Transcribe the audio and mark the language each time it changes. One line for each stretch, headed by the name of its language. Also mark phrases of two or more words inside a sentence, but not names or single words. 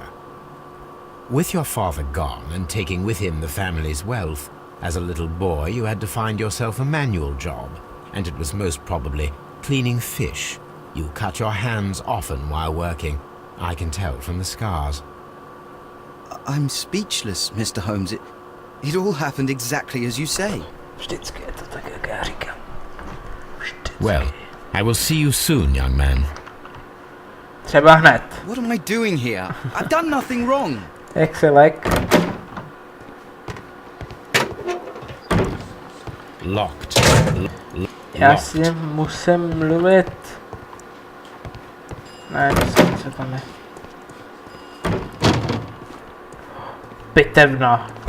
English: With your father gone and taking with him the family's wealth, as a little boy you had to find yourself a manual job, and it was most probably cleaning fish. You cut your hands often while working. I can tell from the scars. I'm speechless, Mr. Holmes. It all happened exactly as you say.
Czech: Vždycky je to tak, jak já říkám. Vždycky.
English: Well, I will see you soon, young man.
Czech: Třeba hned.
English: What am I doing here? I've done nothing wrong.
Czech: Jak se lek?
English: Locked.
Czech: Já s ním musím mluvit. Ne, myslím, co tam je. Pitevna.